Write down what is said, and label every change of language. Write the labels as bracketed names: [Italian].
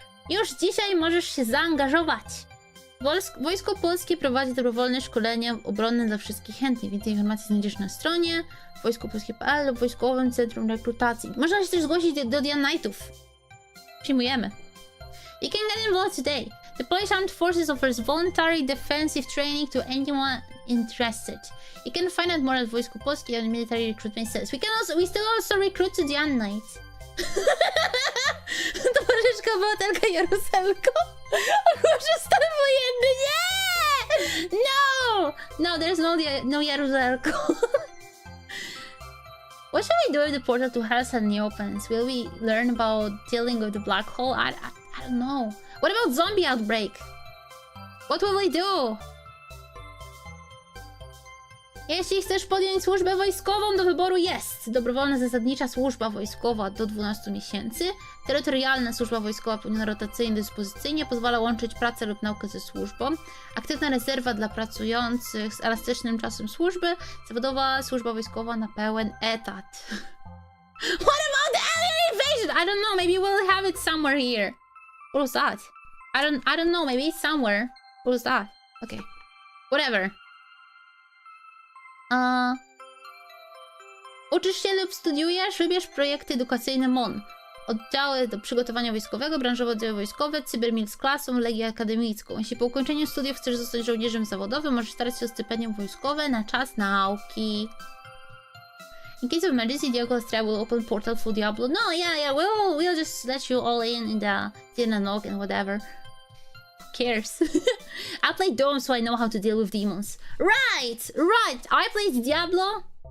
[Polish] Już dzisiaj możesz się zaangażować. Wojsko Polskie prowadzi dobrowolne szkolenia obronne dla wszystkich chętnych. Więcej informacji znajdziesz na stronie wojskopolskie.pl lub Wojskowym Centrum Rekrutacji. Można się też zgłosić do Dian Nightów. Przyjmujemy. [English] You can get involved today. The Polish Armed Forces offers voluntary defensive training to anyone interested. You can find out more at Wojsko Polskie and military recruitment cells. We still also recruit to Dian Nights. [Polish] Towarzyszka Botelka Jaruzelko. Ogłoszę stan wojenny. Nie! [English] No, there's no Jaruzelko. What should we do if the portal to hell suddenly opens? Will we learn about dealing with the black hole? I don't know. What about zombie outbreak? What will we do? [Polish] Jeśli chcesz podjąć służbę wojskową, do wyboru jest dobrowolna zasadnicza służba wojskowa do 12 miesięcy, terytorialna służba wojskowa pełniona rotacyjnie dyspozycyjnie pozwala łączyć pracę lub naukę ze służbą, aktywna rezerwa dla pracujących z elastycznym czasem służby, zawodowa służba wojskowa na pełen etat. [English] What about the alien invasion? I don't know, maybe we'll have it somewhere here. What was that? I don't know, maybe it's somewhere. What was that? Okay. Whatever. [Polish] Uczysz się lub studiujesz? Wybierz projekty edukacyjne MON. Oddziały do przygotowania wojskowego, branżowe oddziały wojskowe, cybermil z klasą, legię akademicką. Jeśli po ukończeniu studiów chcesz zostać żołnierzem zawodowym, możesz starać się o stypendium wojskowe na czas nauki. [English] In case of emergency, Dianko Lastrea will open portal for Diablo. No, yeah, we'll just let you all in the Diananok and whatever. Who cares? I played Dome, so I know how to deal with demons. Right! I played Diablo.